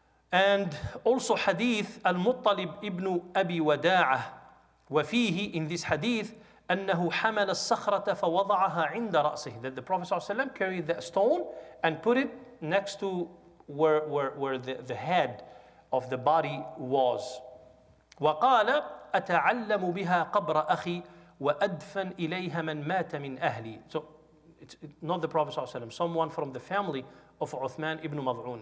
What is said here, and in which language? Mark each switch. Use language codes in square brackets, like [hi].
[en] And also hadith al-Muttalib ibn Abi Wada'ah, [ar] وفيه, [en] in this hadith, [ar] أنه حمل الصخرة فوضعها عند رأسه, [en] that the Prophet ﷺ carried the stone and put it next to where the head of the body was. [ar] وقال أتعلم بها قبر أخي وأدفن إليها من مات من أهلي. [en] So it's not the Prophet ﷺ, someone from the family of Uthman ibn Mad'un.